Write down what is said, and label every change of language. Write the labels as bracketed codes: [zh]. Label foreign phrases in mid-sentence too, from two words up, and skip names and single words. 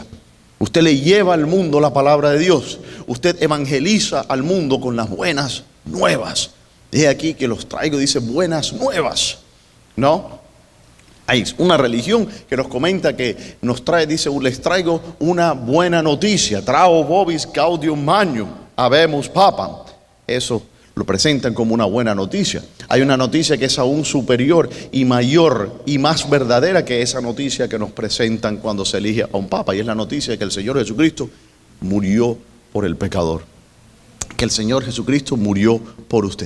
[es] Usted le lleva al mundo la palabra de Dios. Usted evangeliza al mundo con las buenas nuevas. Es aquí que los traigo, dice buenas nuevas. ¿No? Hay una religión que nos comenta que nos trae, dice, les traigo una buena noticia. [la] Trao vobis gaudium magnum, habemus papam. [es] Eso lo presentan como una buena noticia. Hay una noticia que es aún superior y mayor y más verdadera que esa noticia que nos presentan cuando se elige a un papa. Y es la noticia de que el Señor Jesucristo murió por el pecador. Que el Señor Jesucristo murió por usted.